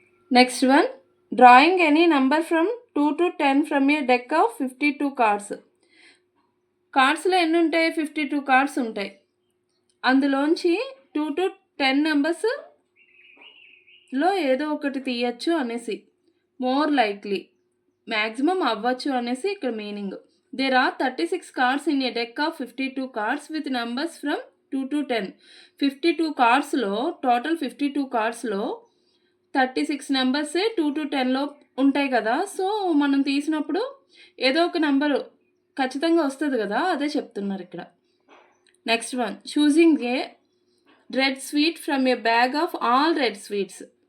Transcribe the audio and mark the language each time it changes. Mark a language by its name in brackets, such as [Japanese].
[English] Next one, drawing any number from 2 to 10 from a deck of 52 cards. [Telugu] కార్డ్స్లో ఎన్ని ఉంటాయి? 52 cards ఉంటాయి. అందులోంచి 2 to 10 నెంబర్స్లో ఏదో ఒకటి తీయచ్చు అనేసి. [English] more likely, [Telugu] మ్యాక్సిమం అవ్వచ్చు అనేసి ఇక్కడ meaning. [English] There are 36 cards in a deck of 52 cards with numbers from 2 to 10. [Telugu] 52 కార్డ్స్లో, total 52 కార్డ్స్లో 36 నెంబర్సే 2 to 10లో ఉంటాయి కదా. సో మనం తీసినప్పుడు ఏదో ఒక నెంబరు ఖచ్చితంగా వస్తుంది కదా, అదే చెప్తున్నారు ఇక్కడ. [English] Next one, choosing a red sweet from a bag of all red sweets.